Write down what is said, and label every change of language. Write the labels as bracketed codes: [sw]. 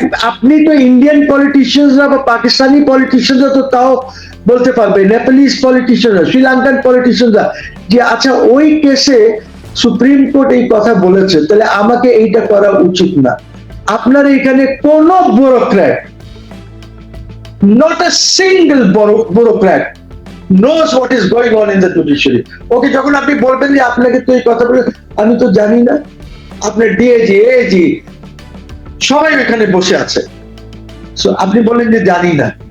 [bn] আপনি তো ইন্ডিয়ান পলিটিশিয়ানরা বা পাকিস্তানি পলিটিশিয়ানরা তো তাও বলতে পারবে, নেপালিজ পলিটিশিয়ানরা, শ্রীলঙ্কান পলিটিশিয়ানরা, যে আচ্ছা ওই কেসে সুপ্রিম কোর্ট এই কথা বলেছে, তাহলে আমাকে এইটা করা উচিত না। আপনার এখানে কোন bureaucrat, [en] not a single bureaucrat knows what is going on in the judiciary. [bn] ওকে যখন আপনি বলবেন যে আপনাকে তো এই কথা বলে, আমি তো জানি না, আপনার ডিএজি এজি সবাই এখানে বসে আছে, আপনি বলেন যে জানি না।